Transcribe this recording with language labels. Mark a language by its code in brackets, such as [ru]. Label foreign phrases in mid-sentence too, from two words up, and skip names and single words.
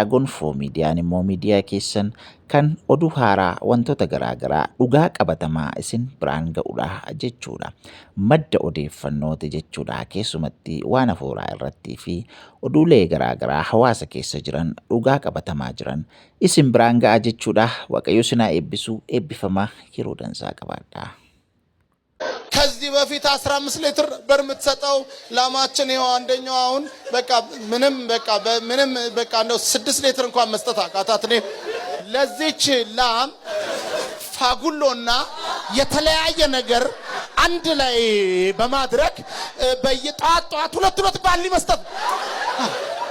[om] Gonfoo miidiyaan immoo miidiyaa keessan kan oduu haaraa wantoota garaagaraa dhugaa qabatamaa isin biraan ga'uudha jechuudha. Madda odeeffannooti jechuudha. Keessumatti waan hafuuraa irrattii fi oduulee garaagaraa hawaasa keessa jiran dhugaa qabatamaa jiran isin biraan ga'a jechuudha. Waaqayyo sinaa eebbisuu eebbifamaa yeroo dansaa qabaadha. [am] ከዚህ በፊት 15 ሊትር በርምትሰጠው ላማችን ይሄው አንደኛው አሁን በቃ ምንም በቃ ነው 6 ሊትር እንኳን መስጠት አቃታት። እኔ ለዚች ላም ፋጉሎና የተለያየ ነገር አንድ ላይ በማድረግ በየጧት ሁለት ባሊ መስጠት